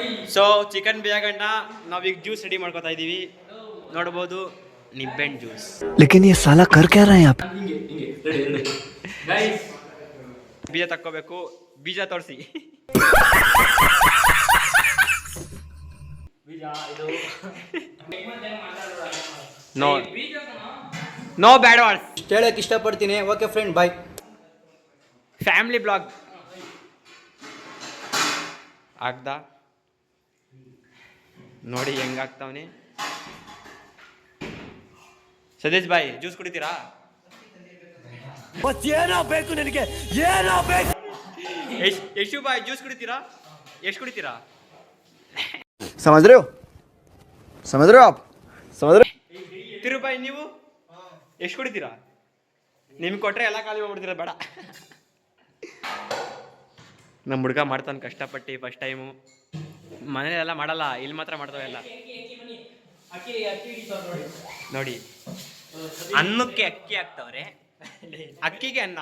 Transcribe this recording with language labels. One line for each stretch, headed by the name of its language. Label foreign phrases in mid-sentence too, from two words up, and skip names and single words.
Kannada: ಸೊ ಚಿಕನ್ ಬಿರಿಯಾಗಣ್ಣ ನಾವೀಗ ಜ್ಯೂಸ್ ರೆಡಿ ಮಾಡ್ಕೊತಾ ಇದೀವಿ. ನೋಡ್ಬೋದು ನಿಂಬೆಹಣ್ಣು ಜ್ಯೂಸ್.
Hindi: लेकिन ये साला कर क्या रहा है यहाँ पे?
Kannada: ಬೀಜ ತಕ್ಕೋಬೇಕು. ಬೀಜ ತೋರಿಸಿ.
English: No no bad words
Kannada: ಹೇಳಕ್ ಇಷ್ಟಪಡ್ತೀನಿ.
English: Okay friend, bye. family blog
Kannada: ಆಗ್ದ ನೋಡಿ ಹೆಂಗಾಗ್ತಾವನೆ. ಸದೇಶ್ ಬಾಯ್ ಜ್ಯೂಸ್ ಕುಡಿತೀರಾ? ಬೇಕು ನಿನಗೆ ಏನೋ ಬೇಕು. ಯಶು ಬಾಯ್ ಜ್ಯೂಸ್ ಕುಡಿತೀರಾ? ಎಷ್ಟು ಕುಡಿತೀರಾ?
Hindi: समझ रहे हो आप? समझ रहे हो?
Kannada: ತಿರುಬಾಯಿ ನೀವು ಎಷ್ಟು ಕುಡಿತೀರಾ? ನಿಮ್ಗೆ ಕೊಟ್ರೆ ಎಲ್ಲ ಖಾಲಿ ಮಾಡ್ಬಿಡ್ತೀರ. ಬೇಡ, ನಮ್ಮ ಹುಡುಗ ಮಾಡ್ತಾನೆ ಕಷ್ಟಪಟ್ಟು
English: first time.
Kannada: ಮನೇಲೆಲ್ಲ ಮಾಡಲ್ಲ, ಇಲ್ಲಿ ಮಾತ್ರ ಮಾಡ್ತಾವೆ ಎಲ್ಲ. ನೋಡಿ, ಅನ್ನಕ್ಕೆ ಅಕ್ಕಿ ಹಾಕ್ತವ್ರೆ, ಅಕ್ಕಿಗೆ ಅನ್ನ.